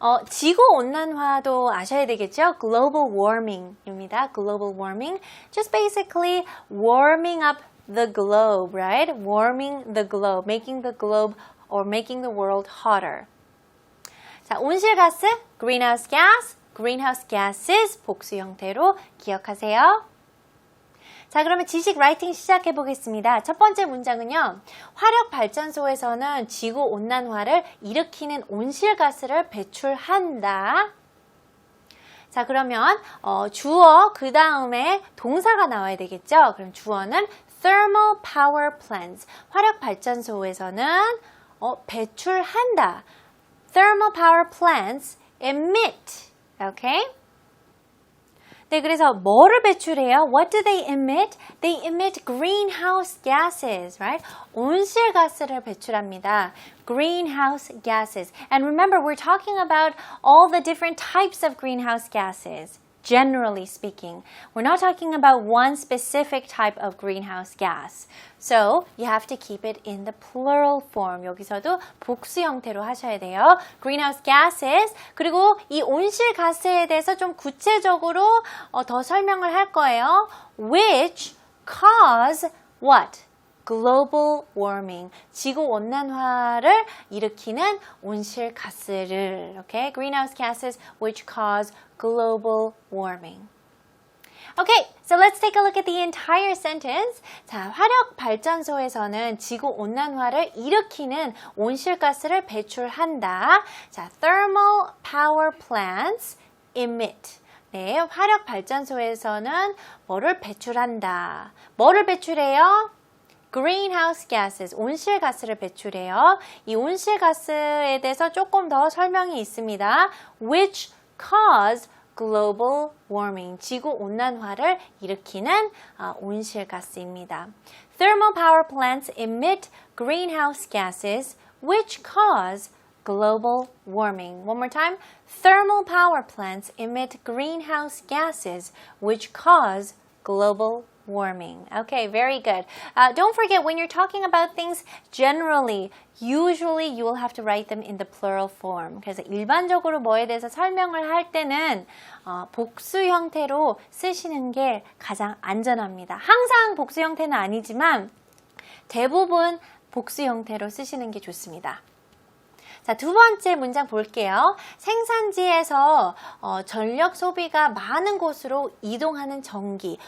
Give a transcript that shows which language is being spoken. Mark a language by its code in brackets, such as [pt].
[ko] 지구온난화도 아셔야 되겠죠? [en] Global warming입니다. Global warming. Just basically warming up the globe, right? Warming the globe, making the globe or making the world hotter. [ko] 자, 온실가스, [en] greenhouse gas, greenhouse gases [ko] 복수 형태로 기억하세요. 자, 그러면 지식 라이팅 시작해 보겠습니다. 첫 번째 문장은요. 화력발전소에서는 지구온난화를 일으키는 온실가스를 배출한다. 자, 그러면 주어 그 다음에 동사가 나와야 되겠죠. [en] 그럼 주어는 thermal power plants. [ko] 화력발전소에서는 배출한다. [en] Thermal power plants emit. Okay? [ko] 네, 그래서 뭐를 배출해요? [en] What do they emit? They emit greenhouse gases, right? [ko] 온실가스를 배출합니다. [en] Greenhouse gases. And remember, we're talking about all the different types of greenhouse gases. Generally speaking, we're not talking about one specific type of greenhouse gas. So you have to keep it in the plural form. [ko] 여기서도 복수 형태로 하셔야 돼요. [en] Greenhouse gases. [ko] 그리고 이 온실가스에 대해서 좀 구체적으로 더 설명을 할 거예요. [en] Which cause what? Global warming. [ko] 지구온난화를 일으키는 온실가스를. [en] Okay? Greenhouse gases which cause global warming. Okay, so let's take a look at the entire sentence. [ko] 자, 화력 발전소에서는 지구 온난화를 일으키는 온실가스를 배출한다. [en] 자, thermal power plants emit. [ko] 네, 화력 발전소에서는 뭐를 배출한다. 뭐를 배출해요? [en] Greenhouse gases, [ko] 온실가스를 배출해요. 이 온실가스에 대해서 조금 더 설명이 있습니다. [en] Which cause global warming, [ko] 지구온난화를 일으키는 온실가스입니다. [en] Thermal power plants emit greenhouse gases which cause global warming. One more time. Thermal power plants emit greenhouse gases which cause global warming. Okay, very good. Don't forget, when you're talking about things generally, usually you will have to write them in the plural form. [ko] 그래서 일반적으로 뭐에 대해서 설명을 할 때는 복수 형태로 쓰시는 게 가장 안전합니다. 항상 복수 형태는 아니지만 대부분 복수 형태로 쓰시는 게 좋습니다. 자, 두 번째 문장 볼게요. 생산지에서 전력 소비가 많은 곳으로 이동하는 전기.